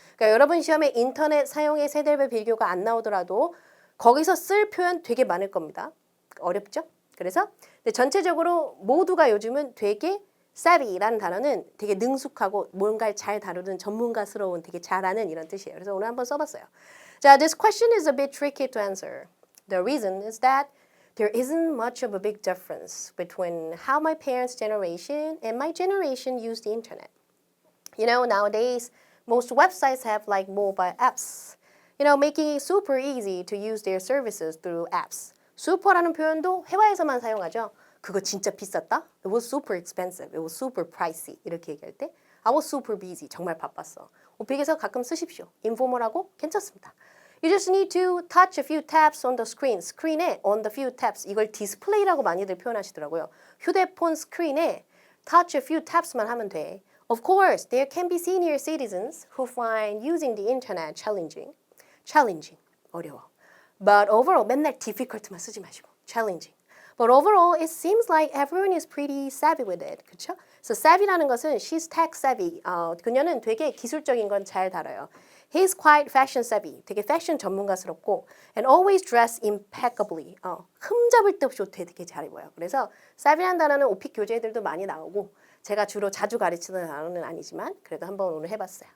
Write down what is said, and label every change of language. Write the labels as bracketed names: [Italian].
[Korean] 그러니까 여러분 시험에 인터넷 사용의 세대별 비교가 안 나오더라도 거기서 쓸 표현 되게 많을 겁니다. 어렵죠? 그래서 근데 전체적으로 모두가 요즘은 되게 savvy라는 단어는 되게 능숙하고 뭔가를 잘 다루는 전문가스러운 되게 잘하는 이런 뜻이에요. 그래서 오늘 한번 써봤어요. [English] 자, this question is a bit tricky to answer. The reason is that there isn't much of a big difference between how my parents' generation and my generation use the internet. You know, nowadays, most websites have like mobile apps, you know, making it super easy to use their services through apps. [Korean] 슈퍼라는 표현도 회화에서만 사용하죠. 그거 진짜 비쌌다? [English] It was super expensive. It was super pricey. [Korean] 이렇게 얘기할 때 [English] I was super busy. [Korean] 정말 바빴어. 오픽에서 가끔 쓰십시오. 인포멀하고 괜찮습니다. [English] You just need to touch a few taps on the screen. 스크린에 on the few taps. [Korean] 이걸 디스플레이라고 많이들 표현하시더라고요. 휴대폰 스크린에 [English] touch a few taps [Korean] 만 하면 돼. [English] Of course, there can be senior citizens who find using the internet challenging. Challenging. [Korean] 어려워. [English] But overall, [Korean] 맨날 difficult만 쓰지 마시고. [English] Challenging. But overall, it seems like everyone is pretty savvy with it. [Korean] 그렇죠? [English] So savvy라는 것은 she's tech savvy. [Korean] 그녀는 되게 기술적인 건 잘 다뤄요. [English] He's quite fashion savvy. [Korean] 되게 패션 전문가스럽고 [English] and always dress impeccably. [Korean] 흠잡을 데 없이 옷 되게 잘 입어요. 그래서 savvy라는 단어는 오픽 교재들도 많이 나오고 제가 주로 자주 가르치는 단어는 아니지만 그래도 한번 오늘 해봤어요.